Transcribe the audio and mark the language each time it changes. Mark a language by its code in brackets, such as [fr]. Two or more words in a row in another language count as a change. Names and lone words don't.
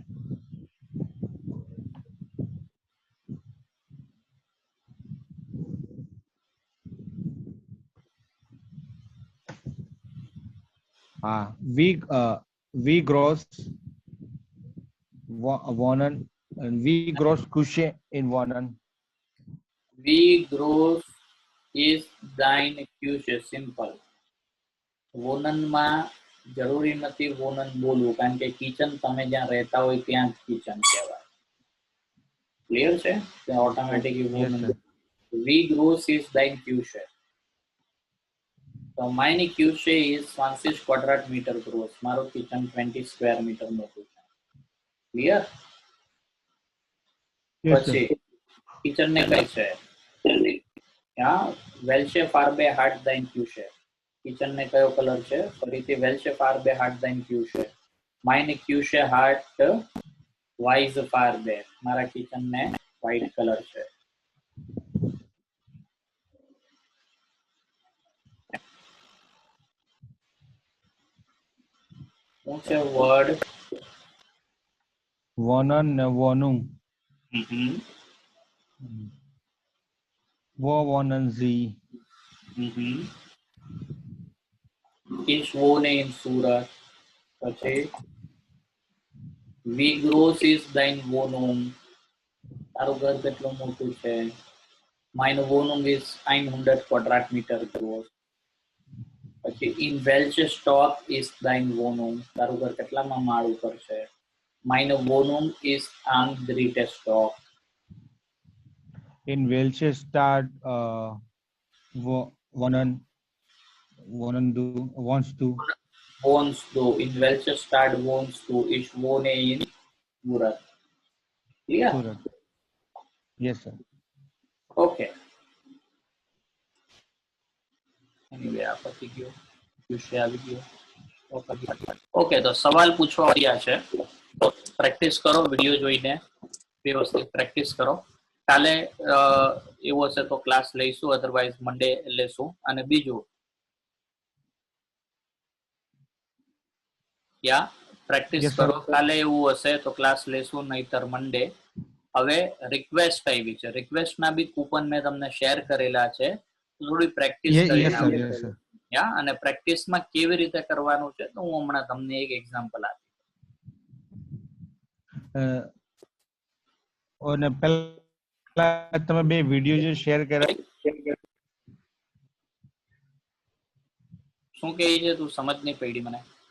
[de] Wie groß Wohnen wie groß Küche in Wohnen. Wie groß is dein Küche? [gu] સિમ્પલ. વોનનમાં જરૂરી નથી વોનન બોલવું, કારણ કે કિચન તમે જ્યાં રહેતા હોય ત્યાં કિચન કહેવાય. ક્લિયર છે? ત્યાં ઓટોમેટિકલી વોનન. [de] Wie groß is dein Küche? તો meine Küche is 20 Quadrat groß. [gu] મારું કિચન 20 [en] square meter [gu] મોટું છે. ક્લિયર? પછી કિચન ને કઈ છે? હા, [de] welche Farbe hat dein Küche? [gu] કિચન ને કયો કલર છે? ફરીથી [de] welche Farbe hat dein Küche? meine Küche hat weiße Farbe. [gu] મારા કિચન ને [en] white color [gu] છે. શું છે વર્ડ? વોનન ને વોનું. [de] Wo wohnen Sie? Ich wohne in Surat. પછી Wie groß ist dein Wohnung? [gu] તારું ઘર કેટલું મોટું છે? [de] Meine Wohnung ist 100 Quadratmeter groß. પછી in welche Stock ist dein Wohnung? [gu] તારું ઘર કેટલામાં માળ ઉપર છે? [de] Meine Wohnung ist am 3. Stock. In welche Stadt wohnst du? In welche Stadt wohnst du? Ich wohne in Surat. Clear? Surat. [en] Yes sir. Okay. Anyway, [gu] આ પતી ગયો. વિષય આવી ગયો. ઓકે, તો સવાલ પૂછવા આવ્યા છે. પ્રેક્ટિસ કરો, વિડીયો જોઈને વ્યવસ્થિત પ્રેક્ટિસ કરો. કાલે એવો હશે તો ક્લાસ લઈશું, [en] otherwise Monday [gu] લેશું. અને બીજું યા પ્રેક્ટિસ [en] Yes, sir. [gu] કરો, કાલે એવું હશે તો ક્લાસ લેશું, નહીતર મંડે. હવે રિક્વેસ્ટ આવી છે, રિક્વેસ્ટ ના બી કૂપન મેં તમને શેર કરેલા છે, થોડી પ્રેક્ટિસ કરી [en] Yes, sir. [gu] નાખો. [en] Yes, sir. [gu] યા અને પ્રેક્ટિસમાં કેવી રીતે કરવાનું છે તો હું હમણાં તમને એક એક્ઝામ્પલ આપીશ. અને પહેલા તમે બે વિડિયો જે શેર કર્યા, શું કહે છે તું સમજ નહીં પડી મને.